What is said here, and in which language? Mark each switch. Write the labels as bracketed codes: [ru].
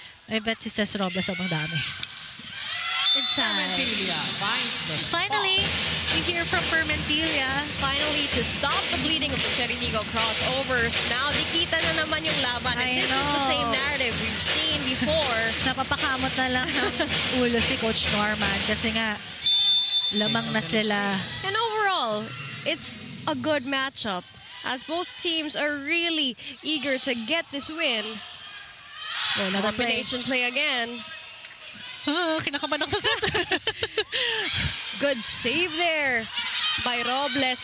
[en] I bet [tl] si Cesc Robles sobrang dami. Inside. [en] Finally, we hear from Permentilia. Finally, to stop the bleeding of the Chery Tiggo Crossovers. Now, [tl] nakita na naman yung laban. [en] And this is the same narrative we've seen before. [tl] Napapakamot na lang ng ulo si Coach Norman kasi nga lamang na sila. [en] And overall, it's a good matchup as both teams are really eager to get this win. Oh, another Combination play again. [tl] Kinakabahan ako sa set. [en] Good save there by Robles.